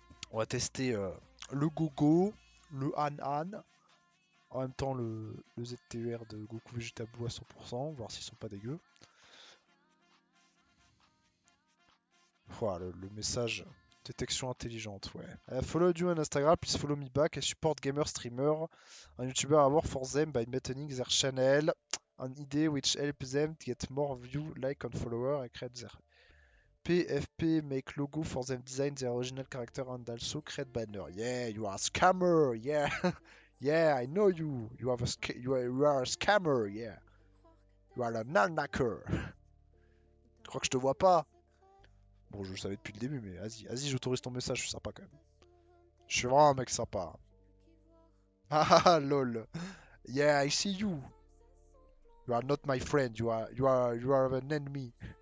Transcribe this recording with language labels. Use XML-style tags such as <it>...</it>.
<fr>On va tester le Gogo, le Han Han. En même temps, le ZTER de Goku Vegeta Blue à 100%, voir s'ils sont pas dégueux. Voilà, le message détection intelligente, ouais.</fr> <en>Follow you on Instagram, please follow me back. I support gamer streamer. Un YouTuber à work for them by maintaining their channel. An idea which helps them to get more view, like and follower, and create their PFP, make logo for them, design their original character and also create banner. Yeah, you are a scammer, yeah. Yeah, I know you. You are a scammer, yeah. You are a nullknacker.</en> <fr>Je crois que je te vois pas. Bon, je le savais depuis le début, mais vas-y, j'autorise ton message, je suis sympa quand même. Je suis vraiment un mec sympa.</fr> <en>Ah lol. Yeah, I see you. You are not my friend, you are an enemy.</en>